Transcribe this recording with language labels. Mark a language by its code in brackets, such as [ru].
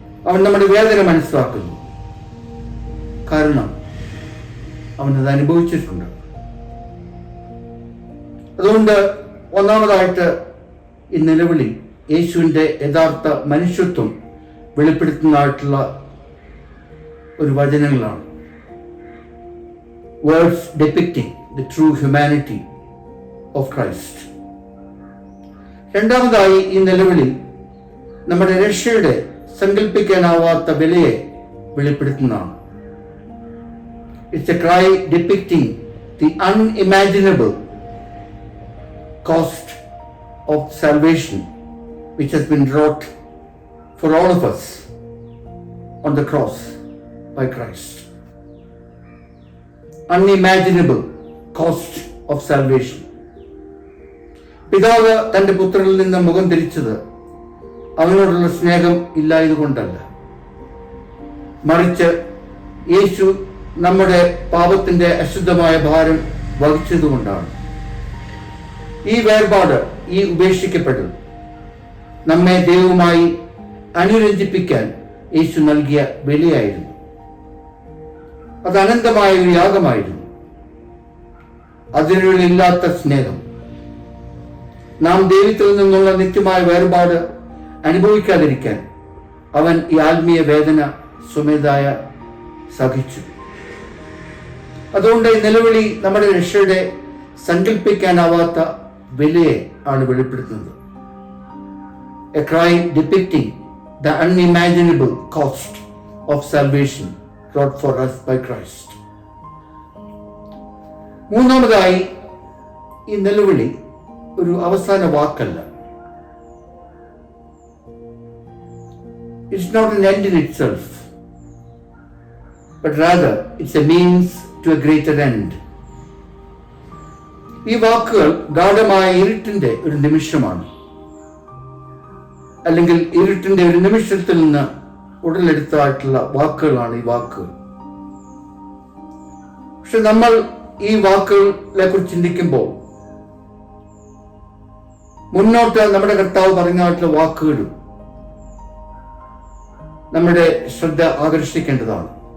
[ml] അവൻ നമ്മുടെ വേദന മനസ്സിലാക്കുന്നു. കാരണം അവനത് അനുഭവിച്ചിട്ടുണ്ട്. അതുകൊണ്ട് ഒന്നാമതായിട്ട് ഈ നിലവിളി യേശുവിൻ്റെ യഥാർത്ഥ മനുഷ്യത്വം വെളിപ്പെടുത്തുന്നതായിട്ടുള്ള ഒരു വചനങ്ങളാണ്. [en] Words depicting the true humanity of Christ. [ml] രണ്ടാമതായി, ഈ നിലവിളി നമ്മുടെ രക്ഷയുടെ സങ്കല്പിക്കാനാവാത്ത വിലയെ വെളിപ്പെടുത്തുന്നതാണ്. [en] It's a cry depicting the unimaginable cost of salvation which has been wrought for all of us on the cross by Christ. Unimaginable cost of salvation. [ml] പിതാവ് തന്റെ പുത്രനിൽ നിന്ന് മുഖം തിരിച്ചത് അവനോടുള്ള സ്നേഹം ഇല്ലായതുകൊണ്ടല്ല, മറിച്ച് യേശു നമ്മുടെ പാപത്തിന്റെ അശുദ്ധമായ ഭാരം വഹിച്ചതുകൊണ്ടാണ്. ഈ വേർപാട്, ഈ ഉപേക്ഷിക്കപ്പെടൽ നമ്മെ ദൈവവുമായി അനുരഞ്ജിപ്പിക്കാൻ യേശു നൽകിയ വിലയായിരുന്നു. അത് അനന്തമായ ഒരു യാഗമായിരുന്നു. അതിനില്ലാത്ത സ്നേഹം. നാം ദൈവത്തിൽ നിന്നുള്ള നിത്യമായ വേർപാട് അനുഭവിക്കാതിരിക്കാൻ അവൻ ഈ ആത്മീയ വേദന സ്വമേധായ സഹിച്ചു. അതുകൊണ്ട് ഈ നിലവിളി നമ്മുടെ രക്ഷയുടെ സങ്കല്പിക്കാനാവാത്ത വിലയെ ആണ് വെളിപ്പെടുത്തുന്നത്. [en] A cry depicting the unimaginable cost of salvation wrought for us by Christ. [ml] മൂന്നാമതായി, ഈ നിലവിളി ഒരു അവസാന വാക്കല്ല. [en] It's not an end in itself, but rather it's a means to a greater end. [ml] ഈ വാക്കുകൾ ഗാഢമായ ഇരുട്ടിന്റെ ഒരു നിമിഷമാണ്, അല്ലെങ്കിൽ ഇരുട്ടിന്റെ ഒരു നിമിഷത്തിൽ നിന്ന് ഉടലെടുത്തായിട്ടുള്ള വാക്കുകളാണ് ഈ വാക്കുകൾ. പക്ഷെ നമ്മൾ ഈ വാക്കുകളെ കുറിച്ച് ചിന്തിക്കുമ്പോൾ മുന്നോട്ട് നമ്മുടെ കർത്താവ് പറഞ്ഞായിട്ടുള്ള വാക്കുകളും നമ്മുടെ ശ്രദ്ധ ആകർഷിക്കേണ്ടതാണ്.